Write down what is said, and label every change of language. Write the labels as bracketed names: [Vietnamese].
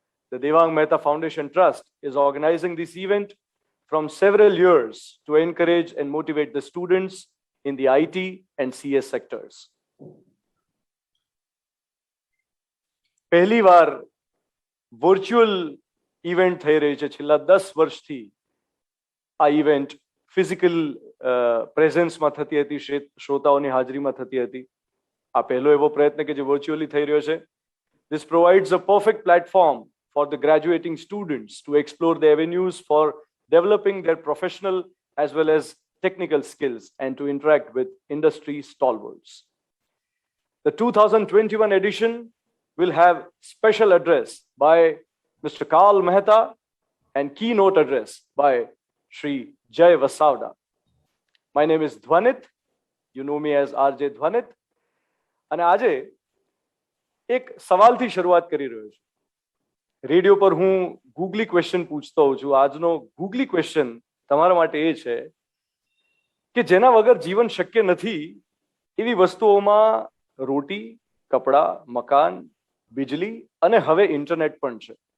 [English] The Devang Mehta Foundation Trust is organizing this event from several years to encourage and motivate the students in the IT and CS sectors. [Gujarati] પહેલી વાર virtual event થઈ રહી છે. છેલ્લા 10 વર્ષથી આ event physical પ્રેઝન્સમાં થતી હતી, શ્રોતાઓની હાજરીમાં થતી હતી. આ પહેલો એવો પ્રયત્ન કે જે વર્ચ્યુઅલી થઈ રહ્યો છે. [English] This provides a perfect platform for the graduating students to explore the avenues for developing their professional as well as technical skills and to interact with industry stalwarts. The 2021 edition will have special address by Mr. Karl Mehta and keynote address by Sri Jay Vasavda. My name is Dhwanit. You know me as RJ Dhwanit. [Gujarati] અને આજે એક સવાલથી શરૂઆત કરી રહ્યો છું. Radio પર હું ગૂગલી question પૂછતો હોઉં છું. આજનો ગૂગલી ક્વેશ્ચન તમારા માટે એ છે કે જેના વગર જીવન શક્ય નથી એવી વસ્તુઓમાં રોટી, કપડા, મકાન, बिजली અને હવે ઇન્ટરનેટ પણ છે.